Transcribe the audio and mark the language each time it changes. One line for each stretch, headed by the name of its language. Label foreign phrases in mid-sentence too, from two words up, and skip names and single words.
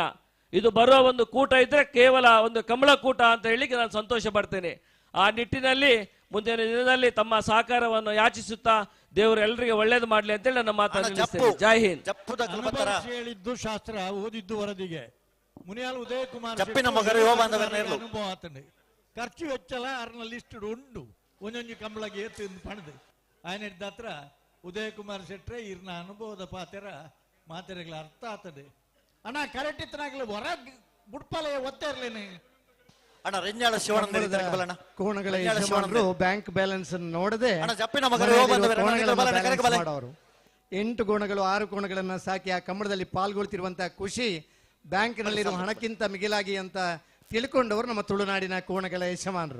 Kannada: ಇದು ಬರುವ ಒಂದು ಕೂಟ ಇದ್ರೆ ಕೇವಲ ಒಂದು ಕಂಬಳ ಕೂಟ ಅಂತ ಹೇಳಿಕ್ಕೆ ನಾನು ಸಂತೋಷ ಪಡ್ತೇನೆ. ಆ ನಿಟ್ಟಿನಲ್ಲಿ ಮುಂದಿನ ದಿನದಲ್ಲಿ ತಮ್ಮ ಸಹಕಾರವನ್ನು ಯಾಚಿಸುತ್ತಾ ದೇವರು ಎಲ್ಲರಿಗೆ ಒಳ್ಳೇದು ಮಾಡ್ಲಿ ಅಂತೇಳಿ ನನ್ನ ಮಾತನ್ನು ನಿಲ್ಲಿಸ್ತೇನೆ.
Hindi: जय हिंद.
Tulu: ಹೇಳಿದ್ದು ಶಾಸ್ತ್ರ ಓದಿದ್ದು ವರದಿಗೆ ಮುನಿಯಾಲ್ ಉದಯ ಕುಮಾರ್ ಅನುಭವ ಆತಂಡೆ ಖರ್ಚು ವೆಚ್ಚಲ ಅರ್ನ ಲಿಸ್ಟ್ ಉಂಡು ಒಂದೊಂದು ಕಂಬಳಗೆ ಏತು ಪಣದು ಆಯ್ನ ಹತ್ರ ಉದಯ ಕುಮಾರ್ ಶೆಟ್ರೆ ಇರ್ನ ಅನುಭವದ ಪಾತ್ರ ಮಾತೆರೆಗಳ ಅರ್ಥ ಆತದೆ ಅಣ್ಣ ಕರೆಕ್ಟ್ ಇತ್ತನಾಗ್ಲಿ ಹೊರ ಬುಡ್ಪಾಲೆ ಒತ್ತೆ ಇರ್ಲೇನೆ ಅಣ್ಣ ರೆಂಜಾಳ ಶಿವಣ್ಣ
Kannada: ಕೋಣಗಳ ಯಜಮಾನರು
English: bank balance
Kannada: ನೋಡದೆ 8 ಕೋಣಗಳು 6 ಕೋಣಗಳನ್ನ ಸಾಕಿ ಆ ಕಂಬಳದಲ್ಲಿ ಪಾಲ್ಗೊಳ್ತಿರುವಂತಹ ಖುಷಿ ಬ್ಯಾಂಕ್ನಲ್ಲಿರುವ ಹಣಕ್ಕಿಂತ ಮಿಗಿಲಾಗಿ ಅಂತ ತಿಳ್ಕೊಂಡವರು ನಮ್ಮ ತುಳುನಾಡಿನ ಕೋಣಗಳ ಯಜಮಾನರು.